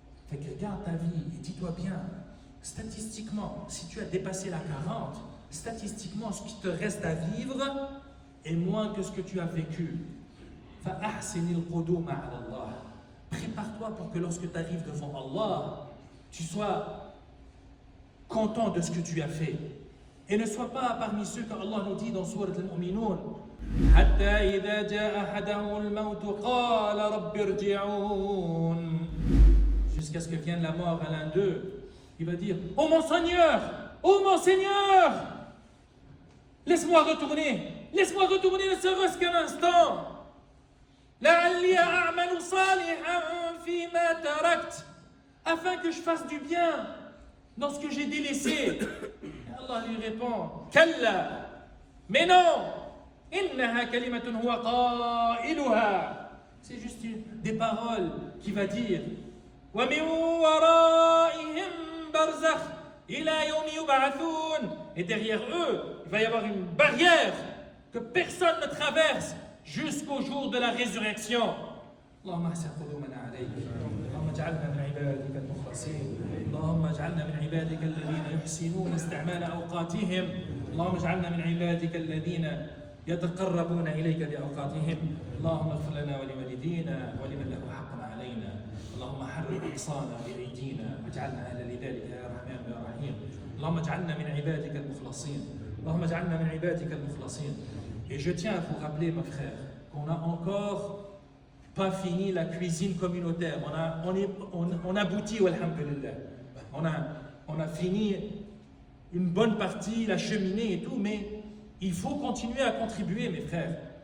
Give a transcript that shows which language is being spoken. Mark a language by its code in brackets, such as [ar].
[fr] Fait que regarde ta vie et dis-toi bien, statistiquement, si tu as dépassé la 40, statistiquement, ce qui te reste à vivre est moins que ce que tu as vécu. Prépare-toi pour que lorsque tu arrives devant Allah, tu sois content de ce que tu as fait. Et ne sois pas parmi ceux que Allah nous dit dans Sourate Al-Mu'minun. [ar] حتى إذا جاء أحدهم الموت قال رب ارجعون. [fr] Jusqu'à ce que vienne la mort à l'un d'eux, il va dire: Oh mon Seigneur, laisse-moi retourner ne serait-ce qu'un instant. [ar] لعلي أعمل صالحا فيما تركت, [fr] afin que je fasse du bien dans ce que j'ai délaissé. Et Allah lui répond: Kalla, mais non, [ar] innaha kalimatun huwa qailuha. [fr] C'est juste des paroles qu'il va dire. [ar] Wa min waraihim barzakh ila yawmi yub'athun. [fr] Et derrière eux, il va y avoir une barrière que personne ne traverse jusqu'au jour de la résurrection. [ar] اللهم احسن قدومنا عليك، اللهم اجعلنا من عبادك المخلصين، اللهم اجعلنا من عبادك الذين يحسنون استعمال اوقاتهم، اللهم اجعلنا من عبادك الذين يتقربون اليك باوقاتهم، اللهم اغفر لنا ولوالدينا ولمن له حق علينا، اللهم حرر اقصانا بايدينا واجعلنا اهلا لذلك يا رحمن يا رحيم، اللهم اجعلنا من عبادك المخلصين، اللهم اجعلنا من عبادك المخلصين. [fr] Et je tiens à vous rappeler, mes frères, qu'on n'a encore pas fini la cuisine communautaire. On aboutit, alhamdulillah. On a fini une bonne partie, la cheminée et tout, mais il faut continuer à contribuer, mes frères.